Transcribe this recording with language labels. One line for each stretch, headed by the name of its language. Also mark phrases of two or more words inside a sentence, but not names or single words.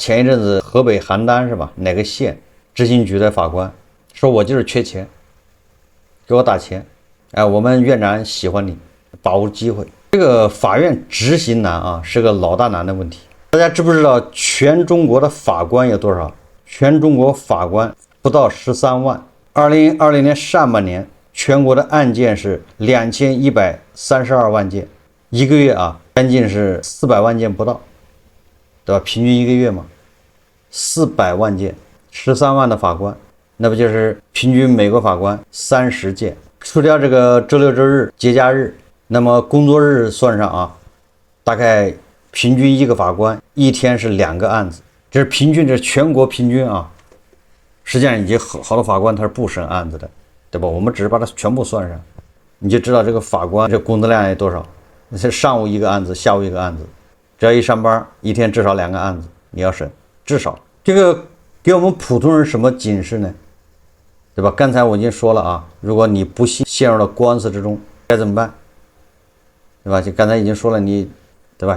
Chinese: 前一陣子河北邯鄲是吧？哪個縣執行局的法官說，我就是缺錢，給我打錢，我們院长喜歡你，把握機会。這個法院執行難是個老大难的問題。大家知不知道全中國的法官有多少？全中國法官不到13萬。2020年上半年全國的案件是2132万件，一個月將近是400萬件不到，对吧？平均一個月嘛，400萬件，13萬的法官，那不就是平均每個法官30件？除掉这個周六周日節假日，那麼工作日算上啊，大概平均一個法官一天是2個案子，這是平均，這是全國平均啊。實際上已經好多法官他是不審案子的，對吧？我們只是把它全部算上，你就知道這個法官這工作量有多少。那是上午一個案子，下午一個案子，只要一上班，一天至少2個案子你要審，至少。這個給我們普通人什麼警示呢？對吧？剛才我已經說了啊，如果你不幸陷入了官司之中，該怎麼辦？對吧？就剛才已經說了，你對吧？